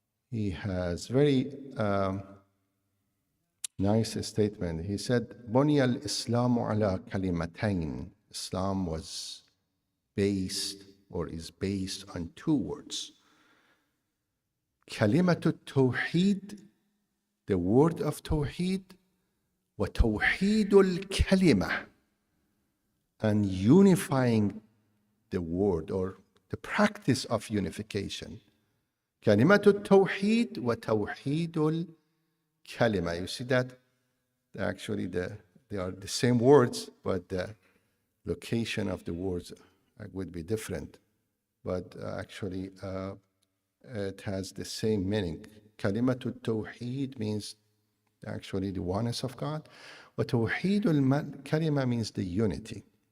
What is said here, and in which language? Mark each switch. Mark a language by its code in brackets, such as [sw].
[en] He has very nice statement. He said, [ar] بُنِيَ الْإِسْلَامُ عَلَى كَلِمَتَيْن. [en] Islam was based or is based on two words. [ar] كلمة التوحيد, [en] the word of Tawheed, [ar] وتوحيد الكلمة, [en] and unifying the word or the practice of unification. [ar] كلمة التوحيد وتوحيد الكلمة. [en] You see that actually they are the same words, but the location of the words would be different. But actually it has the same meaning. [ar] كلمة التوحيد [en] means actually the oneness of God. But Tawheed al-Kalima means the unity.